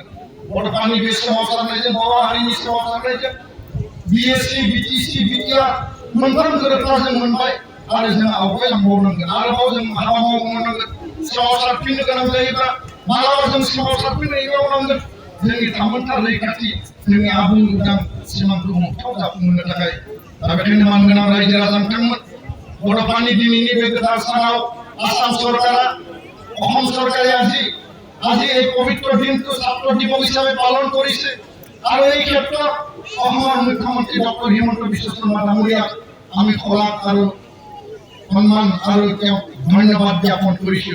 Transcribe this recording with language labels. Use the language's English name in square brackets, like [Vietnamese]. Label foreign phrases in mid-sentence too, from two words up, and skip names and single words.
[Bodo] बड'फानि बे सोमावसारनायजों बर' हारिनि सोमावसारनायजों बिएससि, बिटिसि, बिटिआर मोनफ्रोम गोरोबथा जों मोनबाय आरो जों आवगायलांबावनांगोन, आरोबाव जों हाबा मावबावनांगोन। सोमावसारफिननो गोनां जायोब्ला मालाबा जों सोमावसारफिननो एदावनांगोन। जोंनि थामोनथा रैखाथि, जोंनि आबुं उदां सिमांखौ मोगथाङाव जाफुंहोनो थाखाय। दा बेखायनो मानगोनां रायजो राजा बिथांमोन, बड'फानि दिनैनि बे गोथार सानाव आसाम सरकारा, [Assamese] অসম চৰকাৰে আজি এই পবিত্ৰ দিনটো ছাত্ৰ দিৱস হিচাপে পালন কৰিছে আৰু এই ক্ষেত্ৰত অসমৰ মুখ্যমন্ত্ৰী ডক্টৰ হিমন্ত বিশ্ব শৰ্মা ডাঙৰীয়াক আমি শলাগ আৰু সন্মান আৰু তেওঁক ধন্যবাদ জ্ঞাপন কৰিছোঁ।